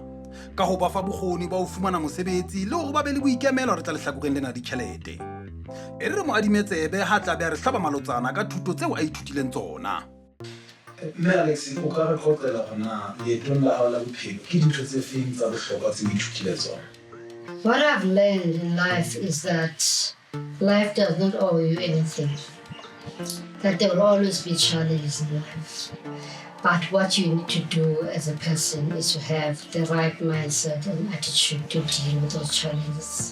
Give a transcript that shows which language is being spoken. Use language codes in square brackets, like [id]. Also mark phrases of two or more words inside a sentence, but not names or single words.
[st] Ka ho ba fa bokgoni ba ho fumana mosebetsi le hore ba be le boikemelo re tla lehlakoreng lena ditjhelete. E re mo adimetsebe ha tla be a re hlaba malotsana ka thuto tseo a ithutileng tsona. Mme Alex, o ka re kgotlela hona leetong la hao la bophelo ke dintho tse feng tsa bohlokwa tse o ithutile tsona? [en] What I've learned in life is that life does not owe you anything. That there will always be challenges in life. But what you need to do as a person is to have the right mindset and attitude to deal with those challenges.